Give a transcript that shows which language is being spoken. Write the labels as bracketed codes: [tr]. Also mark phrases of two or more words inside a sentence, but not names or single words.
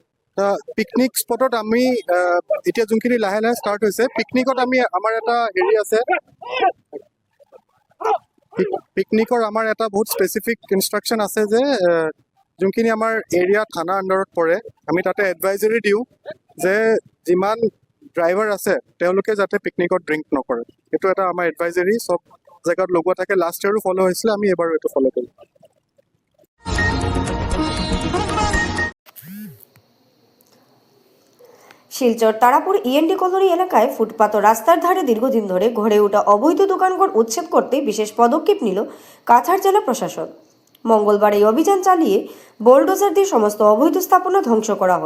[as] পিকনিক স্পটত আমি এতিয়া যোনখিনি লাহে লাহে ষ্টাৰ্ট হৈছে, পিকনিকত আমি আমাৰ এটা হেৰি আছে, পিকনিকৰ আমাৰ এটা বহুত [en] specific instruction [as] আছে যে যোনখিনি আমাৰ এৰিয়া থানা আণ্ডাৰত পৰে, আমি তাতে এডভাইজৰী দিওঁ যে যিমান ড্ৰাইভাৰ আছে তেওঁলোকে যাতে পিকনিকত ড্ৰিংক নকৰে। সেইটো এটা আমাৰ এডভাইজৰী চব জেগাত লগোৱা থাকে। [en] last year [as] ফ'ল' হৈছিলে, আমি এবাৰো এইটো ফ'ল' কৰিম। [bn] শিলচর তারাপুর ইএনডি কলোনি এলাকায় ফুটপাত ও রাস্তার ধারে দীর্ঘদিন ধরে গড়ে ওঠা অবৈধ দোকানঘর উচ্ছেদ করতে বিশেষ পদক্ষেপ নিল কাছাড় জেলা প্রশাসন। মঙ্গলবার এই অভিযান চালিয়ে বোলডোজার দিয়ে সমস্ত অবৈধ স্থাপনা ধ্বংস করা হয়।